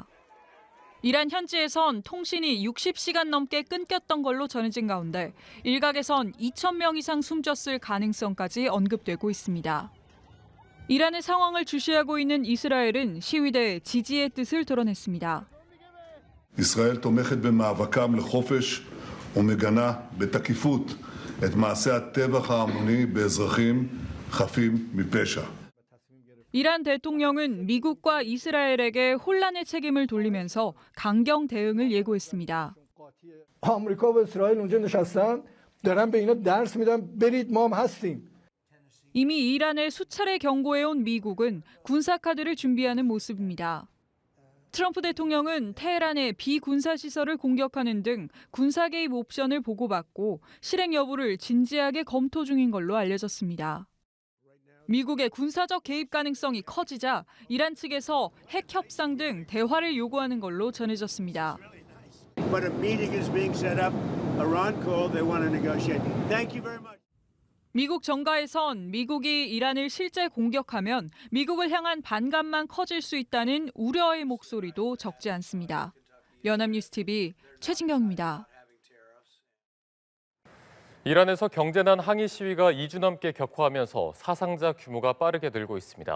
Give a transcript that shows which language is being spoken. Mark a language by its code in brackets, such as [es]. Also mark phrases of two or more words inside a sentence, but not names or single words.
[ko] 이란 현지에선 통신이 60시간 넘게 끊겼던 걸로 전해진 가운데 일각에선 2,000명 이상 숨졌을 가능성까지 언급되고 있습니다. 이란의 상황을 주시하고 있는 이스라엘은 시위대의 지지의 뜻을 드러냈습니다. [he] ישראל תומכת במאבקם לחופש ומגנה בתקיפות את מעשי הטבח ההמוני באזרחים חפים מפשע. [ko] 이란 대통령은 미국과 이스라엘에게 혼란의 책임을 돌리면서 강경 대응을 예고했습니다. [fa] آمریکا و اسرائیل اونجا نشستن دارن به اینا درس میدن برید ما هم هستیم. [ko] 이미 이란에 수차례 경고해온 미국은 군사카드를 준비하는 모습입니다. 트럼프 대통령은 테헤란의 비군사시설을 공격하는 등 군사 개입 옵션을 보고받고 실행 여부를 진지하게 검토 중인 걸로 알려졌습니다. 미국의 군사적 개입 가능성이 커지자 이란 측에서 핵 협상 등 대화를 요구하는 걸로 전해졌습니다. [en] But a meeting is being set up. Iran called. They want to negotiate. Thank you very much. [ko] 미국 정가에선 미국이 이란을 실제 공격하면 미국을 향한 반감만 커질 수 있다는 우려의 목소리도 적지 않습니다. 연합뉴스 TV 최진경입니다. 이란에서 경제난 항의 시위가 2주 넘게 격화하면서 사상자 규모가 빠르게 늘고 있습니다.